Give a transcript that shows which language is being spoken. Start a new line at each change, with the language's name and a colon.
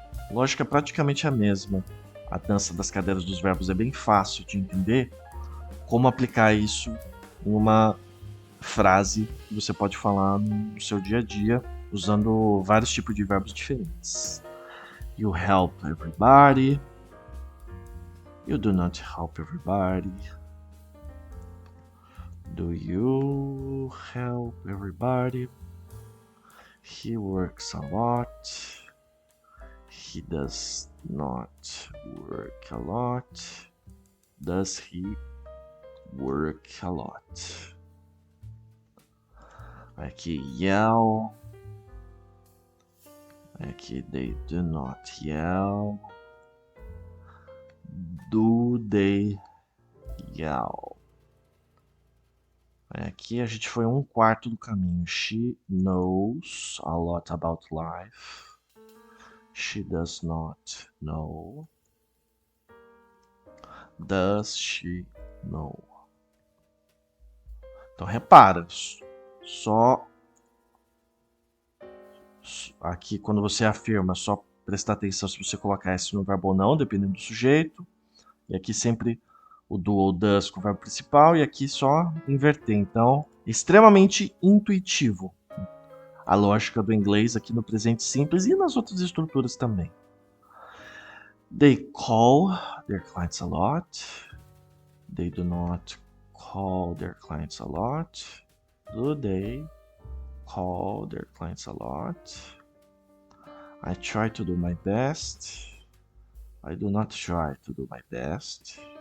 Portuguese: Lógica é praticamente a mesma. A dança das cadeiras dos verbos é bem fácil de entender. Como aplicar isso em uma frase que você pode falar no seu dia a dia, usando vários tipos de verbos diferentes.
English: You help everybody. You do not help everybody. Do you help everybody? He works a lot. He does not work a lot. Does he work a lot?
Portuguese: Aqui, yell.
English: Aqui, they do not yell. Do they yell?
Portuguese: Aqui a gente foi 1/4 do caminho.
English: She knows a lot about life. She does not know. Does she know?
Portuguese: Então repara, só aqui quando você afirma, só prestar atenção se você colocar S no verbo ou não, dependendo do sujeito. E aqui sempre o do ou does com o verbo principal, e aqui só inverter. Então, extremamente intuitivo a lógica do inglês aqui no presente simples e nas outras estruturas também.
English: They call their clients a lot. They do not call their clients a lot. Do they call their clients a lot? I try to do my best. I do not try to do my best.